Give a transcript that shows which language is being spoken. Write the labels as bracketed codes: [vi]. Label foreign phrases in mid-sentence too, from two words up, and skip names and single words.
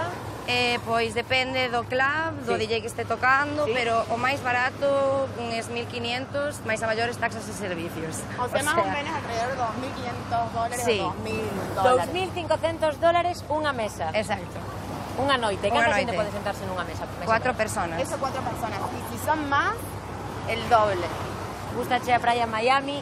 [gl] Pois depende do club, do DJ que este tocando, pero o máis barato, uns 1.500, máis a maiores taxas e servicios. [es] O sea, más o menos alrededor de $2.500 Sí. o $2.000. [gl] $2.500 unha mesa. Exacto. Unha noite. Unha Canta xente noite. pode sentarse nunha mesa? [es] 4 personas. Eso 4 personas. Y si son más, el doble. [gl] Gustache a praia en Miami?